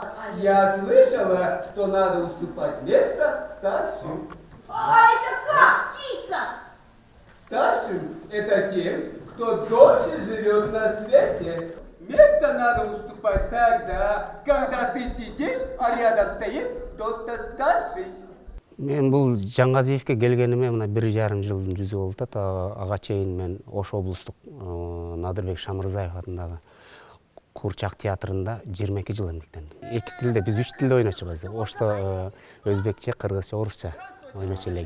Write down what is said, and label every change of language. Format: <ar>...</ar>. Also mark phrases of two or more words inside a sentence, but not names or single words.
<ru>Я слышала, что надо уступать место старшим. А это как, птица? Старшим – это тем, кто дольше живет на свете. Место надо уступать тогда, когда ты сидишь, а рядом стоит кто-то старший.</ru> <ky>Мен бул Жаңгазиевке келгениме мына 1,5 жылдын жүзү болуп атат. Ага чейин мен Ош облустук Надырбек Шамырзаев атындагы Куурчак театрында 22 жыл эмгектендим. Эки тилде, биз 3 тилде ойночубуз. Ошто өзбекче, кыргызча, орусча ойночу элек.</ky>